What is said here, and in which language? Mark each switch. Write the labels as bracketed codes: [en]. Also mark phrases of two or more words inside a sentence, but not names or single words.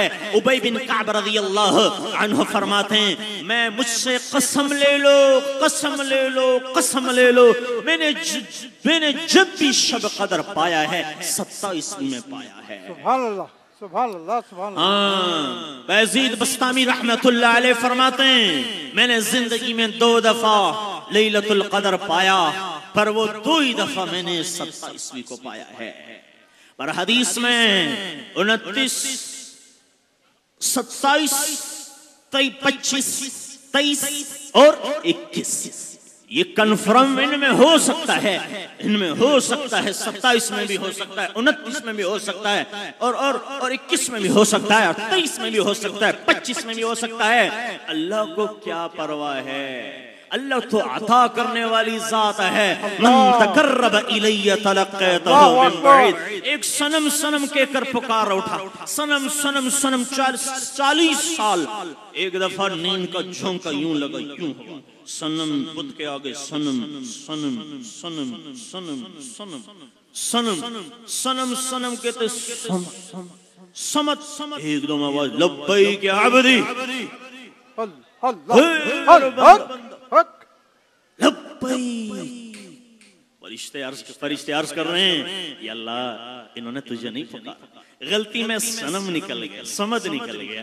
[hi] उबय बिन कअब [ar] رضي الله عنه [hi] फरमाते हैं, मैं मुझसे कसम ले लो, कसम ले लो, कसम ले लो, मैंने जब भी शब कदर पाया है 27वीं में पाया है। [ar] سبحان الله، سبحان الله، سبحان الله. [hi] हाँ, बैज़ीद बस्तामी [ar] رحمة الله عليه [hi] फरमाते हैं, मैंने जिंदगी में 2 दफा [ar] ليلة القدر [hi] पाया, पर वो 2 ही दफा मैंने 27वीं को पाया है। पर हदीस में 29, 27, 25, 23 और 21 ये कन्फर्म इनमें हो सकता है, इनमें हो सकता है, 27 में भी हो सकता है, 29 में भी हो सकता है, और 21 में भी हो सकता है, और 23 में भी हो सकता है, 25 में भी हो सकता है। अल्लाह को क्या परवाह है? अल्लाह तो अता करने वाली जात है। [ar] من تقرب إلي تلقيته من بعيد. [hi] एक सनम सनम के कर पुकार उठा, सनम सनम सनम 40 साल एक दफा नींद का झोंका यूं लगा, यूं हुआ, सनम बुत के आगे सनम सनम सनम सनम सनम सनम सनम सनम कहते समत एकदम आवाज [ar] لبيك يا عبدي, [hi] फरिश्ते अर्ज कर रहे हैं, [ar] يا الله [hi] इन्होंने तुझे नहीं पुकारा, गलती में सनम निकल गया, समझ निकल गया।